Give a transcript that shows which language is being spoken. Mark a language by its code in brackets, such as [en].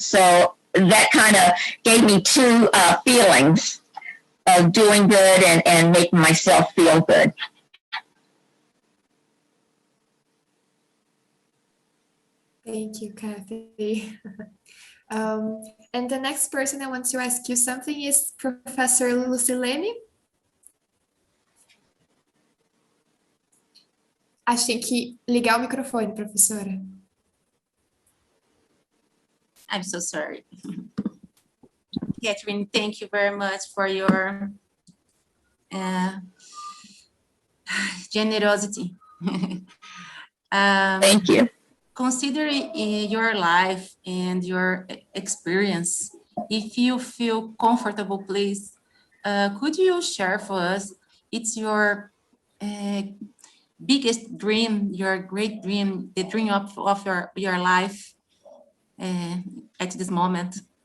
[en] So that kind of gave me two feelings of doing good and making myself feel good. Thank you, Kathy. And the next person I want to ask you something is Professor Lucilene. [pt] Acho que tem que ligar o microfone, professora. [en] I'm so sorry. Catherine, thank you very much for your generosity. Thank you. Considering your life and your experience, if you feel comfortable, please, could you share for us, it's your biggest dream, your great dream, the dream of your life at this moment?